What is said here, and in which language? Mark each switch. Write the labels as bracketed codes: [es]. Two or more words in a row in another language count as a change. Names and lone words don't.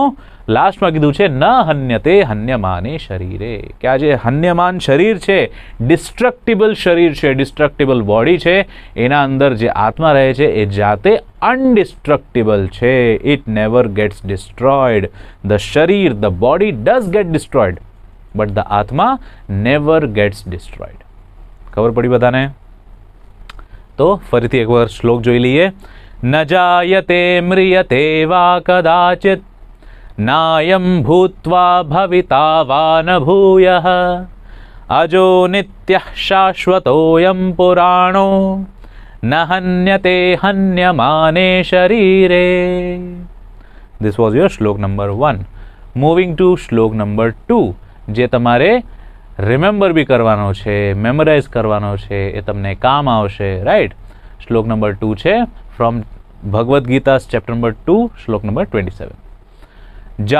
[gu] લાસ્ટમાં કીધું છે [sa] न हन्यते हन्यमाने शरीरे, [gu] કે આ જે હન્યમાન શરીર છે, ડિસ્ટ્રક્ટિબલ શરીર છે, [en] destructible body [gu] છે, એના અંદર જે આત્મા રહે છે એ જાતે અનડિસ્ટ્રક્ટિબલ છે. [en] It never gets destroyed. The શરીર, the body does get destroyed, but the આત્મા never gets destroyed. [gu] ખબર પડી બધાને? તો ફરીથી એકવાર શ્લોક જોઈ લઈએ. [sa] न जायते म्रियते वा कदाचित् नायं भूत्वा भविता वा न भूयः अजो नित्यः शाश्वतोऽयं पुराणो न हन्यते हन्यमाने शरीरे. [en] This was your શ્લોક નંબર 1. Moving to [gu] શ્લોક નંબર 2, જે તમારે [en] remember be [gu] કરવાનો છે, મેમોરાઇઝ કરવાનો છે, એ તમને કામ આવશે. રાઈટ? શ્લોક નંબર 2 છે [en] from ભગવદ્ ગીતા chapter number [gu] 2, શ્લોક નંબર 27.